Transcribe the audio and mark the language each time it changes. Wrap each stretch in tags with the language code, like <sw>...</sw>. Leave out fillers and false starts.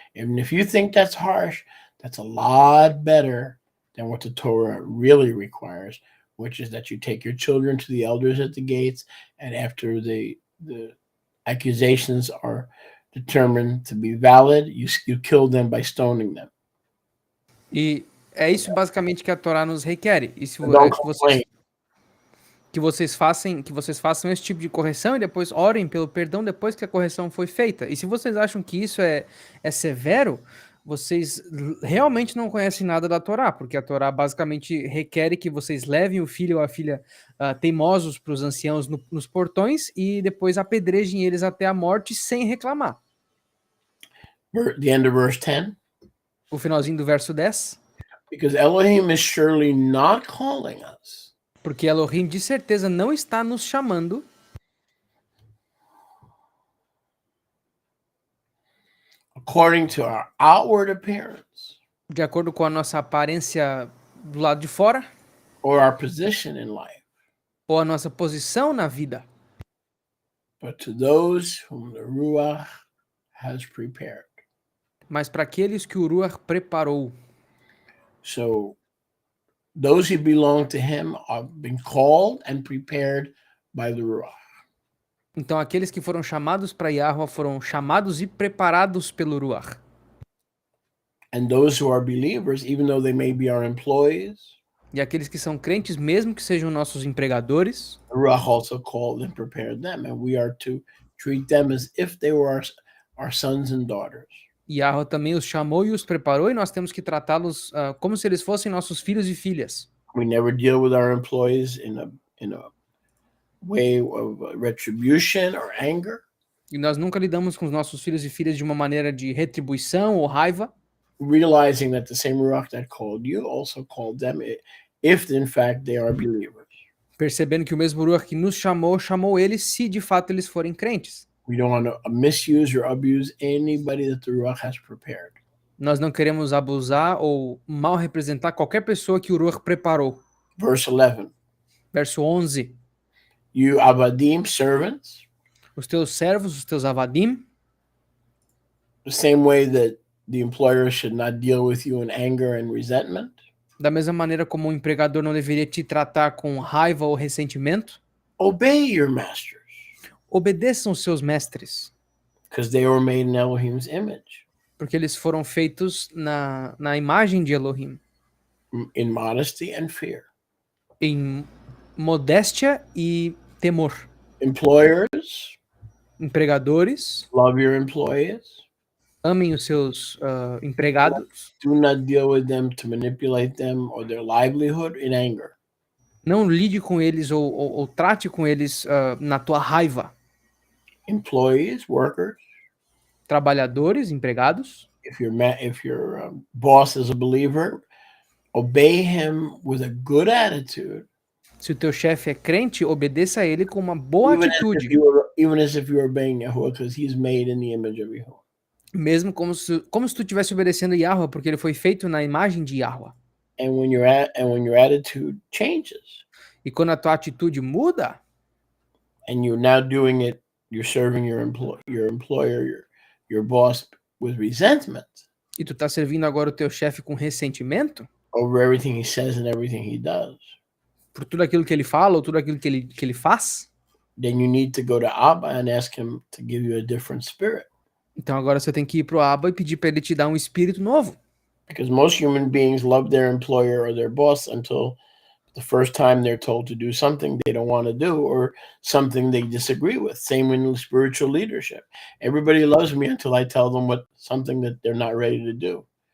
<en>And if you think that's harsh, that's a lot better than what the Torah really requires, which is that you take your children to the elders at the gates, and after the accusations are determined to be valid, you kill them by stoning them.</en> <pt>E é isso basicamente que a Torá nos requer. E se que vocês façam esse tipo de correção e depois orem pelo perdão depois que a correção foi feita. E se vocês acham que isso é severo, vocês realmente não conhecem nada da Torá, porque a Torá basicamente requer que vocês levem o filho ou a filha teimosos para os anciãos nos portões e depois apedrejem eles até a morte sem reclamar.</pt> <en>The end of verse 10.</en> <pt>O finalzinho do verso 10.</pt> <en>Because Elohim is surely not calling us</en> <pt>Porque Elohim de certeza não está nos chamando</pt> <en>according to our outward appearance</en> <pt>de acordo com a nossa aparência do lado de fora</pt> <en>or our position in life,</en> <pt>ou a nossa posição na vida,</pt> <en>but to those whom the Ruach has prepared.</en> <pt>mas para aqueles que o Ruach preparou.</pt> <en>So those who belong to him have been called and prepared by the Ruach.</en> <pt>Então aqueles que foram chamados para Yahweh foram chamados e preparados pelo Ruach.</pt> <en>And those who are believers, even though they may be our employees,</en> <pt>E aqueles que são crentes, mesmo que sejam nossos empregadores,</pt> <en>the Ruach also called and prepared them, and we are to treat them as if they were our sons and daughters.</en> <pt>Yahweh também os chamou e os preparou, e nós temos que tratá-los como se eles fossem nossos filhos e filhas.</pt> <en>We never deal with our employees in a way of retribution or anger.</en> <pt>E nós nunca lidamos com os nossos filhos e filhas de uma maneira de retribuição ou raiva,</pt> <en>Realizing that the same Ruach that called you also called them, if in fact they are believers.</en> <pt>percebendo que o mesmo Ruach que nos chamou, chamou eles se de fato eles forem crentes.</pt> <en>We don't want to misuse or abuse anybody that the Ruach has prepared.</en> <pt>Nós não queremos abusar ou mal representar qualquer pessoa que o Ruach preparou.</pt> <en>Verse 11,</en> <pt>Verso 11.</pt> <en>you Avadim, servants,</en> <pt>Os teus servos, os teus avadim,</pt> <en>the same way that the employer should not deal with you in anger and resentment,</en> <pt>da mesma maneira como um empregador não deveria te tratar com raiva ou ressentimento,</pt> <en>obey your masters,</en> <pt>obedeçam os seus mestres,</pt> <en>because they were made in Elohim's image,</en> <pt>porque eles foram feitos na imagem de Elohim,</pt> <en>in modesty and fear.</en> <pt>em modéstia e temor.</pt> <en>Employers,</en> <pt>Empregadores,</pt> <en>love your employees.</en> <pt>amem os seus empregados,</pt> <en>Do not deal with them to manipulate them or their livelihood in anger.</en> <pt>não lide com eles ou trate com eles na tua raiva.</pt> <en>Employees, workers,</en> <pt>Trabalhadores, empregados,</pt> <en>if your boss is a believer, obey him with a good attitude,</en> <pt>se o teu chefe é crente, obedeça a ele com uma boa atitude,</pt> <en>even as if you are obeying Yahuwah, because he's made in the image of Yahuwah.</en> <pt>mesmo como se tu estivesse obedecendo Yahweh, porque ele foi feito na imagem de Yahweh.</pt> <en>And when your attitude changes,</en> <pt>E quando a tua atitude muda,</pt> <en>and you're now doing it, you're serving your employer, your boss with resentment</en> <pt>e tu tá servindo agora o teu chefe com ressentimento,</pt> <en>over everything he says and everything he does,</en> <pt>por tudo aquilo que ele fala ou tudo aquilo que ele faz,</pt> <en>then you need to go to Abba and ask him to give you a different spirit.</en> <pt>então agora você tem que ir pro Abba e pedir para ele te dar um espírito novo.</pt> <en>Because most human beings love their employer or their boss until the first time they're told to do something they don't want to do or something they disagree with. Same in spiritual leadership. Everybody loves me until I tell them something that they're not ready to do.</en>